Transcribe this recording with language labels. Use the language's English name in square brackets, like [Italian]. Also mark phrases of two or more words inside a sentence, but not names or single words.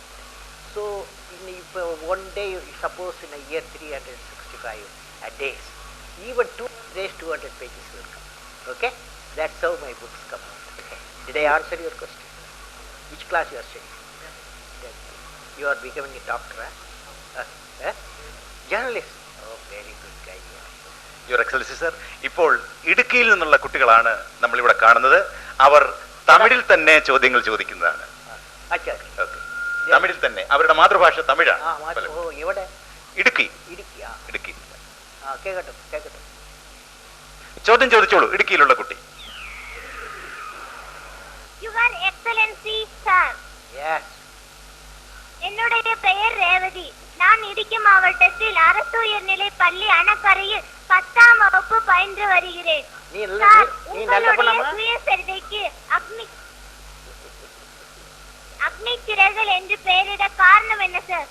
[English] So if one day, suppose in a year 365 days, even 2 days 200 pages will come. Okay, that's how my books come out. Okay. Did I answer your question? Which class you are studying? You are becoming a doctor, journalist. Oh, very good guy. Your Excellency sir, [Malayalam] ഇപ്പോൾ ഇടുക്കിയിൽ നിന്നുള്ള കുട്ടികളാണ് നമ്മളിവിടെ കാണുന്നത്. അവർ തമിഴിൽ തന്നെ ചോദ്യങ്ങൾ ചോദിക്കുന്നതാണ്. തമിഴിൽ തന്നെ, അവരുടെ മാതൃഭാഷ തമിഴാണ്. ഇടുക്കി. ഇടുക്കി. ചോദ്യം ചോദിച്ചോളൂ, ഇടുക്കിയിലുള്ള കുട്ടി. [English] Your Excellency sir, [Tamil] என்னுடைய பெயர் ரேவதி. நான் இடுக்கி மாவட்டத்தில் அரசு உயர்நிலை பள்ளி அணக்கரையில் 10ஆம் வகுப்பு பயின்று வருகிறேன். உங்களுடைய சுயசரிதைக்கு அக்னி சிறகுகள் என்று பெயரிட காரணம் என்ன சார்?